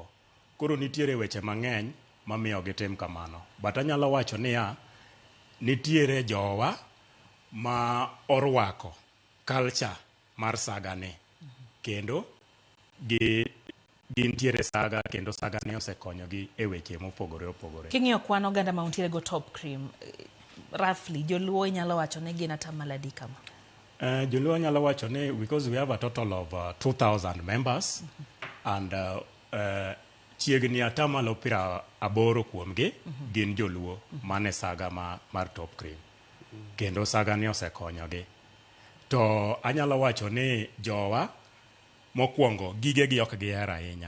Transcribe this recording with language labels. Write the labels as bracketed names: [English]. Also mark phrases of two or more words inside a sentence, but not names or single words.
[Luo (Kenya and Tanzania)] Koro nitiere weche mang'eny mamiyo gitim kamano but anyalo wacho niya nitiere jowa ma orwako culture mar saga ni kendo gintiere saga kendo saga ni osekonyogi e weche mopogore opogore. King'iyo kwan oganda ma untiere go Top Cream roughly joluo inyalo wacho ni gin ata maladi kama? Joluo nyalo wacho ni [English] because we have a total of 2,000 members [Luo (Kenya and Tanzania)] and chiegni atamalo 80 kuomgi gin joluo mane saga mar Top Cream kendo saga ni osekonyogi. To anyalo wacho ni jowa mokwongo gigegi ok gihero ahinya.